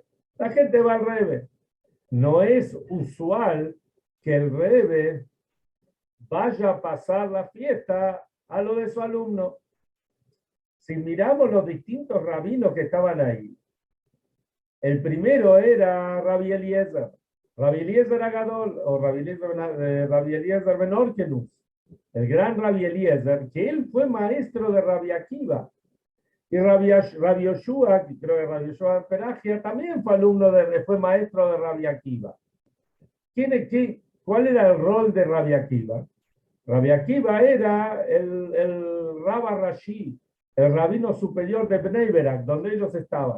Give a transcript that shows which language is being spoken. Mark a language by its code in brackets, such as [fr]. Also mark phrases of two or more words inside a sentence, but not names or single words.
[es] La gente va al Rebbe. No es usual que el Rebbe vaya a pasar la fiesta a lo de su alumno. Si miramos los distintos rabinos que estaban ahí, el primero era Rabbi Eliezer. Rabbi Eliezer Agadol, o Rabbi Eliezer Ben Orkenus, el gran Rabbi Eliezer, que él fue maestro de Rabbi Akiva. Y Rabbi Yoshua, que creo que Rabbi Yoshua Peragia, también fue fue maestro de Rabbi Akiva. ¿Cuál era el rol de Rabbi Akiva? Rabbi Akiva era el Rabba Rashi, el rabino superior de Bnei Berak, donde ellos estaban.